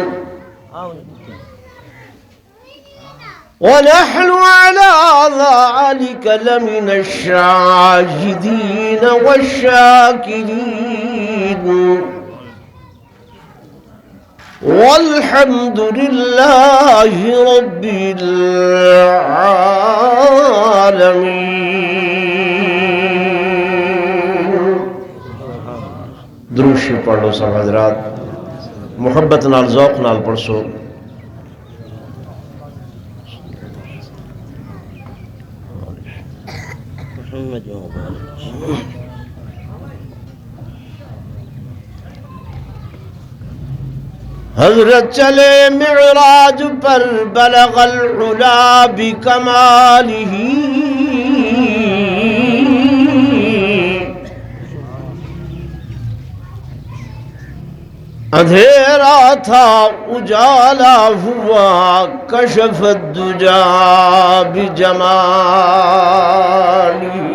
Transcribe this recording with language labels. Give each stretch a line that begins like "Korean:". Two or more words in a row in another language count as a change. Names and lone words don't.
Arabic: ونحن على ذلك لمن الشاهدين والشاكرين والحمد لله رب العالمين.
Punjabi: دروشی پڑھو سب حضرات، محبت نال ذوق نال پڑھسو.
Urdu: حضرت چلے معراج پر
Arabic: بلغ العلا بکمالہ،
Urdu: اندھیرا تھا اجالا ہوا،
Arabic: کشف الدجا بجمالہ۔